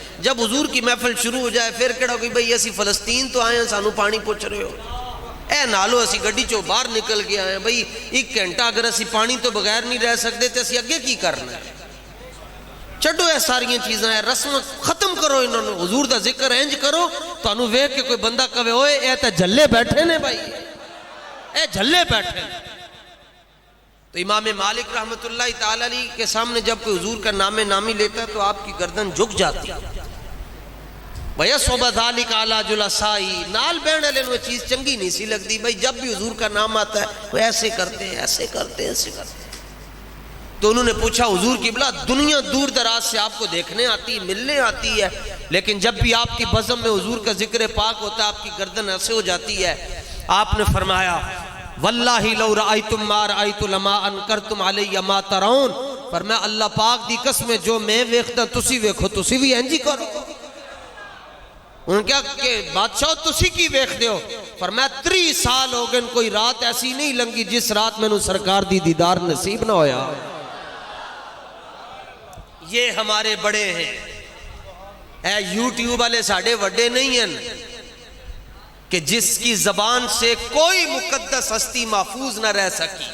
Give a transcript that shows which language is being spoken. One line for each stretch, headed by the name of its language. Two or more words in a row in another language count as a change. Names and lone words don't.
Punjabi: جب حضور کی محفل شروع ہو جائے پھر کہڑا کہ بھئی اسی فلسطین تو آئے ہیں سانو پانی پوچھ رہے ہو, اے نالو اسی گڈی چو باہر نکل کے آئے ہیں بھئی 1 گھنٹہ اگر اسی پانی تو بغیر نہیں رہ سکتے تو اسی اگے کی کرنا ہے. چھڈو اے ساری چیزاں ہیں, رسم ختم کرو, انہوں نے حضور دا ذکر انج کرو تو انہوں ویکھ کے کوئی بندہ کہے اوئے اے تے جھلے بیٹھے نے بھائی, اے جھلے بیٹھے نے.
Urdu: تو امام مالک
Arabic: رحمت اللہ تعالی علیہ
Urdu: کے سامنے جب کوئی حضور کا نام نامی لیتا ہے تو آپ کی گردن جھک جاتی ہے.
Arabic: وَيَصْوَبَ ذَلِكَ عَلَى جُلَسَائِهِ,
Punjabi: نال بہن والے وہ چیز چنگی نہیں سی لگتی.
Urdu: بھائی جب بھی حضور کا نام آتا ہے وہ ایسے کرتے ہیں ایسے کرتے ہیں ایسے کرتے ہیں. تو انہوں نے پوچھا حضور قبلہ دنیا دور دراز سے آپ کو دیکھنے آتی ہے, ملنے آتی ہے, لیکن جب بھی آپ کی بزم میں حضور کا ذکر پاک ہوتا ہے آپ کی گردن ایسے ہو جاتی ہے. آپ نے فرمایا واللہ لو رأیتم ما رأیت لما انکرتم علی ما ترون.
Punjabi: فرمایا اللہ پاک دی قسم جو میں ویکھدا تسی ویکھو تسی بھی انجی کرو. انہوں نے کہا کہ بادشاہ تسی کی ویکھ دیو. فرمایا 30 سال ہو گئے کوئی رات ایسی نہیں لنگی جس رات میں نو سرکار دی دیدار نصیب نہ ہویا.
Urdu: یہ ہمارے بڑے ہیں,
Punjabi: اے یوٹیوب والے ساڑھے وڈے نہیں ہیں
Urdu: کہ جس کی زبان سے کوئی مقدس ہستی محفوظ نہ رہ سکی.